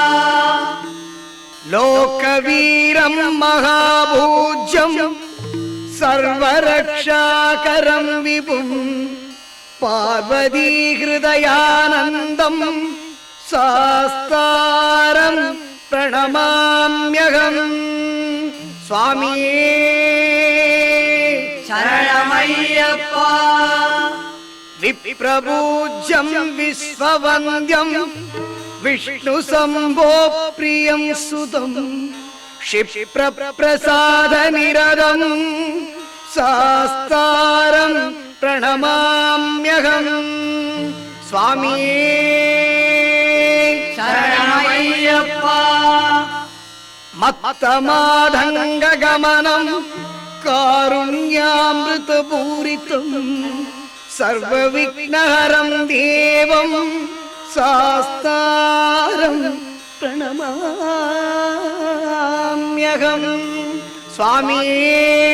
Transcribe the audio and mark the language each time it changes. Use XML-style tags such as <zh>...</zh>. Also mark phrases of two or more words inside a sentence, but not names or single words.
<sa>लोकवीरं महापूज्यं सर्वरक्षाकरं विभुं पार्वती हृदयानन्दं शास्तारं प्रणमाम्यहं சுவாமியே</sa> <ta>சரணமையப்பா</ta> <sa>विप्रपूज्यं विश्ववन्द्यं विष्णु शम्भोः प्रियं सुतं क्षिप्रप्रसाद निरदं सास्तारं प्रणमाम्यहं स्वामिये</sa> <ta>शरणमय्यप्पा</ta> <sa>मत्तमाधङ्गगमनं कारुण्यामृतपूरितं सर्वविघ्नहरं देवं सास्तारं प्रणमाम्यहं स्वामिये</sa>